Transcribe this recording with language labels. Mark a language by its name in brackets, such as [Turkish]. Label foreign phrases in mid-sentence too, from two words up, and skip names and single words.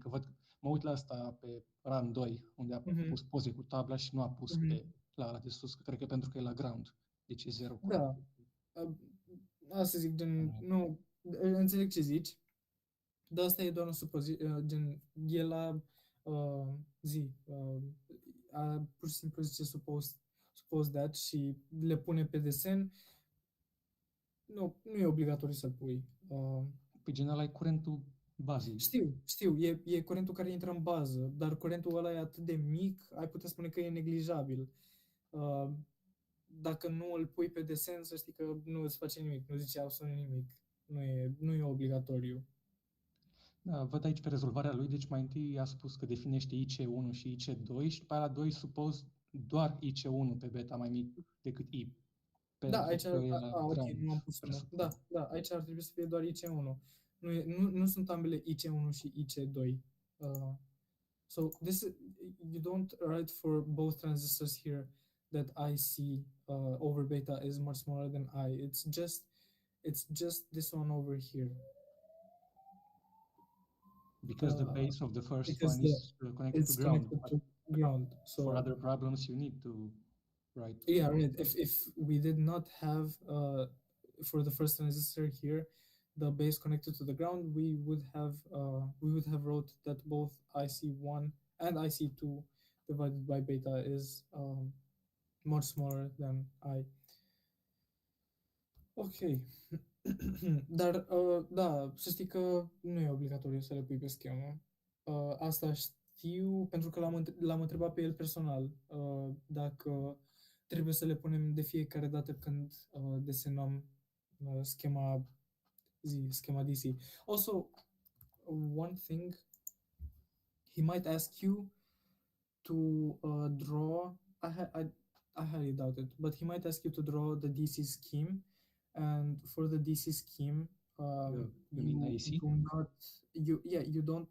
[Romanian] Că mă uit la asta pe run 2, unde a pus poze cu tabla și nu a pus pe la ăla de sus, că cred că pentru că e la ground, deci e 0 curent. Da. Asta zic, gen, nu, înțeleg ce zici, dar asta e doar un supoziție, gen, e la pur și simplu zice [English] suppose that [Romanian] și le pune pe desen. Nu e obligatoriu să-l pui. Pe general ai curentul bazei. Știu, e curentul care intră în bază, dar curentul ăla e atât de mic, ai putea spune că e neglijabil. Dacă nu îl pui pe desen, să știi că nu îți face nimic, nu zice absolut nimic. Nu e obligatoriu. Da, văd aici pe rezolvarea lui, deci mai întâi a spus că definește IC1 și IC2 și după aia la 2 suppose doar IC1 pe beta mai mic decât I. Da, aici, ok, nu am pus unul. Da, aici ar trebui să fie doar IC1. Nu sunt ambele IC1 și IC2. [English] So you don't write for both transistors here that IC over beta is much smaller than I. It's just this one over here. Because the base of the first one is connected to ground. So for other problems, you need to write. Yeah, right. If we did not have for the first transistor here the base connected to the ground, we would have wrote that both IC1 and IC2 divided by beta is much smaller than I. Ok. [Romanian] Dar, da, să știi că nu e obligatoriu să le pui pe schemă. Asta știu pentru că l-am întrebat pe el personal dacă trebuie să le punem de fiecare dată când desenăm schema DC. [English] Also, one thing, he might ask you to draw, I highly doubt it, but he might ask you to draw the DC scheme. And for the DC scheme, you don't.